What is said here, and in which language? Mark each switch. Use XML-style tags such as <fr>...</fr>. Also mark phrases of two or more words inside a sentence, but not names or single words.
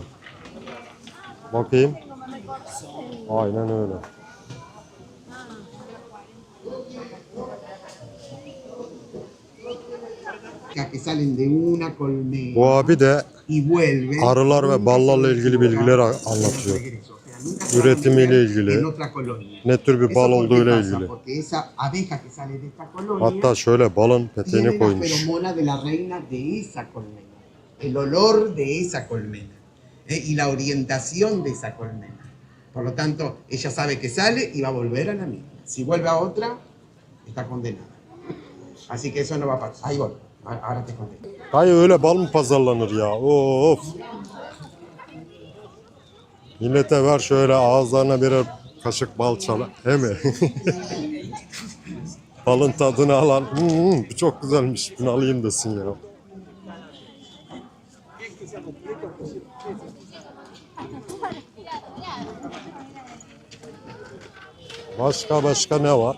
<tr>Bakayım. Aynen öyle.</tr> <es>Que salen de una colmena</es> <tr>Bu abi de</tr> <es>y vuelven.</es> <tr>arılar ve ballarla ilgili bilgiler anlatıyor. Üretimiyle ilgili, ne tür bir bal olduğuyla ilgili. Hatta şöyle balın peteğini koymuş.</tr> <es>El olor de esa colmena y la orientación de esa colmena. Por lo tanto, ella sabe que sale y va a volver a la misma. Si vuelve a otra, está condenada. Así que eso no va a pasar. Ahí voy. Ahora te conté.</es> <tr>Hayır öyle bal mı pazarlanır ya? Of. Millete ver şöyle ağızlarına birer kaşık bal çala. He mi? Balın tadını alan. Bu çok güzelmiş. Bunu alayım desin ya. Başka ne var?</tr>